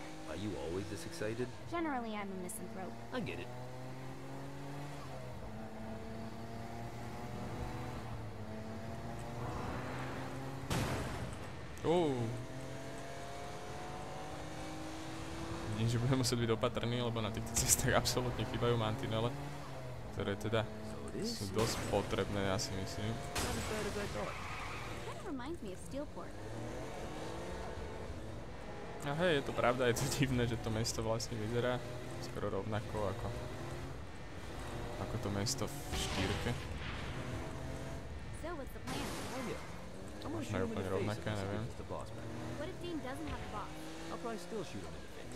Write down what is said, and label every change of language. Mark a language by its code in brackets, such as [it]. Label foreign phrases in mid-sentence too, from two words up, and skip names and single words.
[en] Are you always this excited? Generally, I'm a misanthrope. I get it. [sk] Vidím, že budeme musieť byť opatrní, lebo na týchto cestách absolútne chýbajú mantinele, ktoré teda sú dosť potrebné, ja si myslím. [en] Reminds me of Steelport. [sk] A hej, je to pravda, je to divné, že to mesto vlastne vyzerá skoro rovnako ako to mesto v štýrke. [en] So what's the plan? [sk] Možno je úplne rovnaké, neviem. [en] What if Dean doesn't have the boss? I'll probably still shoot him in the face.